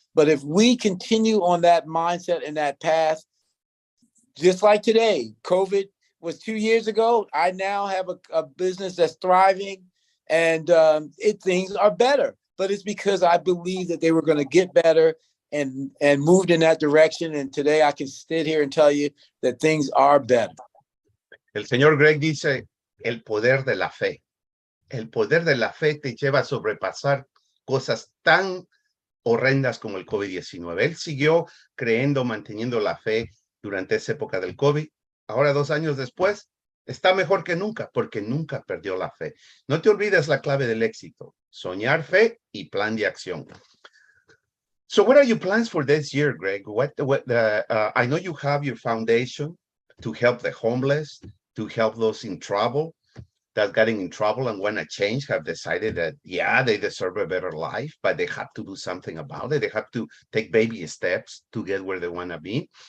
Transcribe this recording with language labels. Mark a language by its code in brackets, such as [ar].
[en] But if we continue on that mindset and that path, just like today, COVID was 2 years ago. I now have a business that's thriving, and things are better. But it's because I believe that they were going to get better and moved in that direction. And today I can sit here and tell you that things are better. [es] El señor Greg dice, el poder de la fe. El poder de la fe te lleva a sobrepasar cosas tan horrendas como el COVID-19. Él siguió creyendo, manteniendo la fe durante esa época del COVID. Ahora, 2 años después, está mejor que nunca, porque nunca perdió la fe. No te olvides la clave del éxito: soñar, fe y plan de acción. [en] So what are your plans for this year, Greg? I know you have your foundation to help the homeless, to help those in trouble, that getting in trouble and want to change, have decided that, yeah, they deserve a better life, but they have to do something about it. They have to take baby steps to get where they want to be.